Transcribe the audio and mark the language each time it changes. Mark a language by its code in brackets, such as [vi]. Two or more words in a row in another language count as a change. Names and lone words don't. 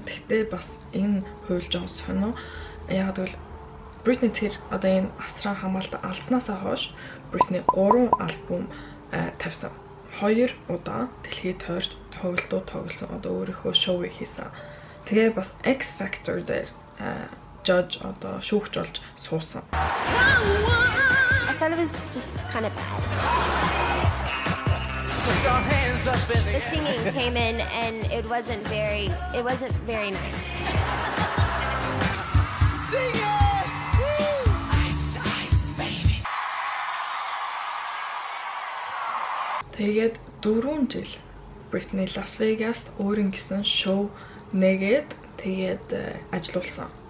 [mn] Тэгтээ бас энэ хууль жоон сонио. Яг гэвэл Бритни тэр одоо энэ асран хамгаалтаа алдснаасаа хойш Бритни 3 альбом тавьсан. 2 удаа дэлхийд тойрч тоглолтууд тоглосон. Одоо өөрийнхөө шоуийг хийсэн. Тэгээ бас X Factor дээр judge одоо шүүгч болж суусан. [en] I thought it was just kind of bad. The singing came in and it wasn't very nice. [mn] Тэгээд 4 жил Бритни Лас Вегаст өөрийн гэсэн шоу нэгээд тэгээд ажиллуулсан.